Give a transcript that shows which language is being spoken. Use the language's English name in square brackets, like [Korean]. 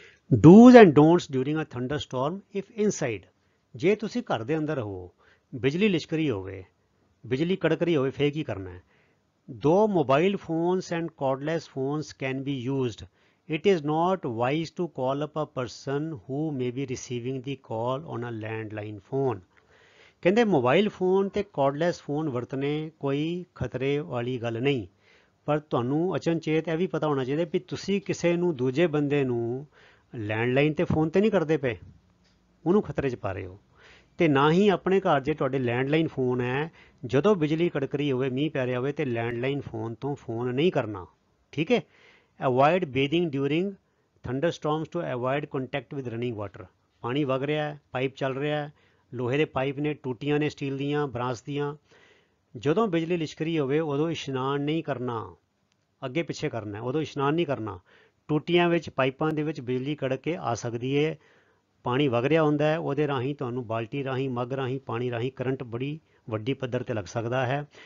[English] Dos and don'ts during a thunderstorm if inside. [Punjabi] ਜੇ ਤੁਸੀਂ ਘਰ ਦੇ ਅੰਦਰ ਹੋ, ਬਿਜਲੀ ਲਿਸ਼ਕ ਰਹੀ ਹੋਵੇ, ਬਿਜਲੀ ਕੜਕ ਰਹੀ ਹੋਵੇ, ਫੇਰ ਕੀ ਕਰਨਾ ਹੈ। [English] Do mobile phones and cordless phones can be used. It is not wise to call up a person who may be receiving the call on a landline phone. [Punjabi] ਕਹਿੰਦੇ ਮੋਬਾਈਲ ਫੋਨ ਤੇ ਕਾਰਡਲੈਸ ਫੋਨ ਵਰਤਣੇ ਕੋਈ ਖਤਰੇ ਵਾਲੀ ਗੱਲ ਨਹੀਂ, ਪਰ ਤੁਹਾਨੂੰ ਅਚਨਚੇਤ ਇਹ ਵੀ ਪਤਾ ਹੋਣਾ ਚਾਹੀਦਾ ਵੀ ਤੁਸੀਂ ਕਿਸੇ ਨੂੰ, ਦੂਜੇ ਬੰਦੇ ਨੂੰ ਲੈਂਡਲਾਈਨ ਤੇ ਫੋਨ ਤੇ ਨਹੀਂ ਕਰਦੇ ਪਏ, ਉਹਨੂੰ ਖਤਰੇ 'ਚ ਪਾ ਰਹੇ ਹੋ। ਤੇ ਨਾ ਹੀ ਆਪਣੇ ਘਰ ਜੇ ਤੁਹਾਡੇ ਲੈਂਡਲਾਈਨ ਫੋਨ ਹੈ, ਜਦੋਂ ਬਿਜਲੀ ਕੜਕ ਰਹੀ ਹੋਵੇ, ਮੀਂਹ ਪੈ ਰਿਹਾ ਹੋਵੇ, ਤੇ ਲੈਂਡਲਾਈਨ ਫੋਨ ਤੋਂ ਫੋਨ ਨਹੀਂ ਕਰਨਾ। ਠੀਕ ਹੈ। [English] Avoid bathing during thunderstorms to avoid contact with running water. [Punjabi] ਪਾਣੀ ਵਗ ਰਿਹਾ ਹੈ, ਪਾਈਪ ਚੱਲ ਰਿਹਾ ਹੈ, ਲੋਹੇ ਦੇ ਪਾਈਪ ਨੇ, ਟੂਟੀਆਂ ਨੇ ਸਟੀਲ ਦੀਆਂ, ਬਰਾਂਸ ਦੀਆਂ। ਜਦੋਂ ਬਿਜਲੀ ਲਿਸ਼ਕ ਰਹੀ ਹੋਵੇ ਉਦੋਂ ਇਸ਼ਨਾਨ ਨਹੀਂ ਕਰਨਾ, ਅੱਗੇ ਪਿੱਛੇ ਕਰਨਾ, ਉਦੋਂ ਇਸ਼ਨਾਨ ਨਹੀਂ ਕਰਨਾ। ਟੂਟੀਆਂ ਵਿੱਚ, ਪਾਈਪਾਂ ਦੇ ਵਿੱਚ ਬਿਜਲੀ ਕੜਕ ਕੇ ਆ ਸਕਦੀ ਹੈ, ਪਾਣੀ ਵਗ ਰਿਹਾ ਹੁੰਦਾ ਹੈ, ਉਹਦੇ ਰਾਹੀਂ ਤੁਹਾਨੂੰ ਬਾਲਟੀ ਰਾਹੀਂ, ਮੱਗ ਰਾਹੀਂ, ਪਾਣੀ ਰਾਹੀਂ ਕਰੰਟ ਬੜੀ ਵੱਡੀ ਪੱਧਰ ਤੇ ਲੱਗ ਸਕਦਾ ਹੈ।